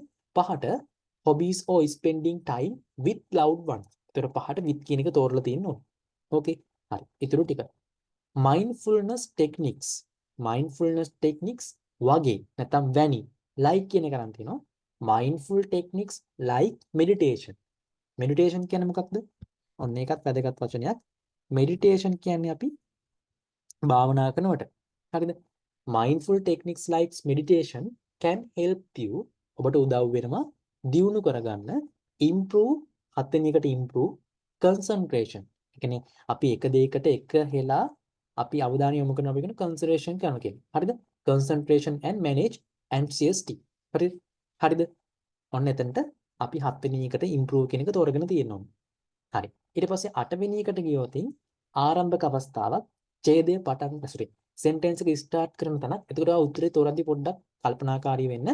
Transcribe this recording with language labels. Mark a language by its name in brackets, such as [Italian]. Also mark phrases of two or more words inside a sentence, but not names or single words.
[English] පහට hobbies or spending time with loved ones. [Sinhala] ඒතර පහට with කියන එක තෝරලා තියෙන්න ඕනේ. ඕකේ. හරි. ඊටු ටික. [English] mindfulness techniques [Sinhala] වගේ නැත්නම් වැනි like කියන එක නම් තියෙනවා. [English] mindful techniques like meditation [Sinhala] කියන්නේ මොකක්ද? ඔන්න ඒකත් වැදගත් වචනයක්. meditation කියන්නේ අපි භාවනා කරනකොට. හරිද? [English] mindful techniques like meditation can help you [Sinhala] ඔබට උදව් වෙනවා දියුණු කරගන්න [English] improve [Sinhala] හත්වෙනි එකට [English] improve concentration. [Sinhala] ඒ කියන්නේ අපි එක දෙයකට එක හෙලා අපි අවධානය යොමු කරනවා කියන concentration කරනවා කියන්නේ. හරිද? [English] concentration and manage anxiety. [Sinhala] හරිද? ඔන්න එතනට අපි හත්වෙනි එකට improve කියන එක තෝරගෙන තියෙනවා. හරි. ඊට පස්සේ අටවෙනි එකට ගියොත් ආරම්භක අවස්ථාවක් ඡේදය පටන් sentence එක start කරන තැනක්. එතකොට උත්තරේ තෝරද්දි පොඩ්ඩක් කල්පනාකාරී වෙන්න.